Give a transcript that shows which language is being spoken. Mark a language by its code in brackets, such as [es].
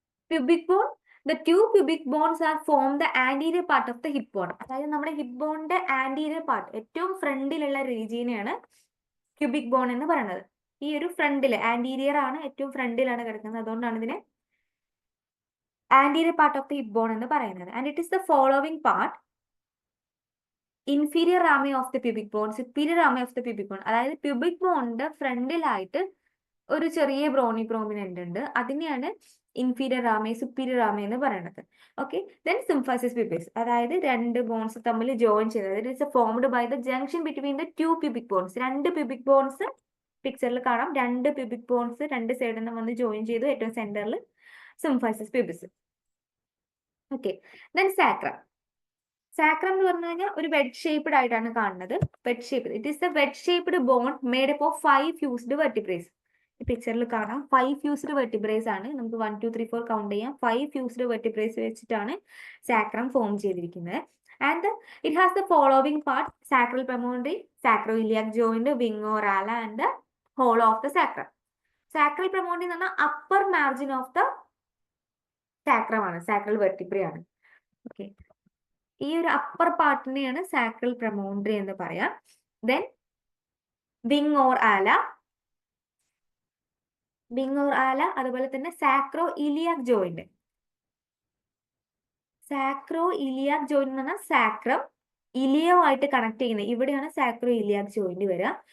[en] Pubic bone, the two pubic bones are form the anterior part of the hip bone. [ml] അതായത് നമ്മുടെ hip ബോണിന്റെ anterior part, ഏറ്റവും ഫ്രണ്ടിലുള്ള റീജിയനെയാണ് cubic bone എന്ന് പറയുന്നത്. ഈ ഒരു ഫ്രണ്ടില് ആന്റീരിയർ ആണ്, ഏറ്റവും ഫ്രണ്ടിലാണ് കിടക്കുന്നത്, അതുകൊണ്ടാണ് ഇതിനെ anterior part of the hip bone എന്ന് പറയുന്നത്. [en] And it is the following part: inferior rami of the pubic bone, superior rami of the pubic bone. [ml] അതായത് പ്യൂബിക് ബോണിന്റെ ഫ്രണ്ടിലായിട്ട് ഒരു ചെറിയ ബ്രോണി പ്രോമിനന്റ് ഉണ്ട്, അതിനെയാണ് ഇൻഫീരിയർ റാമി, സുപ്പീരിയർ റാമി എന്ന് പറയുന്നത്. ഓക്കെ, ദെൻ സിംഫൈസിസ് പ്യൂബിസ്, അതായത് രണ്ട് ബോൺസ് തമ്മിൽ ജോയിൻ ചെയ്തത്. [en] It is formed by the junction between the two pubic bones. [ml] രണ്ട് പ്യൂബിക് ബോൺസ് പിക്ചറിൽ കാണാം, രണ്ട് പ്യൂബിക് ബോൺസ് രണ്ട് സൈഡിൽ നിന്ന് വന്ന് ജോയിൻ ചെയ്തു, ഏറ്റവും സെന്ററിൽ symphysis pubis. Okay, then sacrum. Sacrum എന്ന് പറഞ്ഞു കഴിഞ്ഞാൽ ഒരു വെഡ് ഷേപ്ഡ് ആയിട്ടാണ് കാണുന്നത്. [en] Wedge shaped, it is a wedge shaped bone made up of 5 fused vertebrae. [ml] ഈ പിക്ചറിൽ കാണാം 5 ഫ്യൂസ്ഡ് വെർട്ടിബ്രേസ് ആണ്. നമുക്ക് 1, 2, 3, 4 കൗണ്ട് ചെയ്യാം. 5 ഫ്യൂസ്ഡ് വെർട്ടിബ്രേസ് വെച്ചിട്ടാണ് സാക്രം ഫോം ചെയ്തിരിക്കുന്നത്. [en] And it has the following parts: sacral premonitory, sacroiliac joint, wing or ala, and the hollow of the sacrum. [ml] Sacral premonitory എന്ന് പറഞ്ഞാൽ [en] upper margin of the sacrum [ml] ആണ്, sacral vertebrae ആണ്. Okay, ഈ ഒരു upper പാർട്ടിനെയാണ് sacral പ്രമോണ്ടറി എന്ന് പറയാം. [en] Then wing or ala, wing or ala, അതുപോലെ തന്നെ sacroiliac joint. [ml] സാക്രോ ഇലിയാക് ജോയിന്റ് എന്ന് പറഞ്ഞാൽ സാക്രം ഇലിയോ ആയിട്ട് കണക്ട് ചെയ്യുന്നത്, ഇവിടെയാണ് സാക്രോ ഇലിയാക് ജോയിന്റ് വരിക.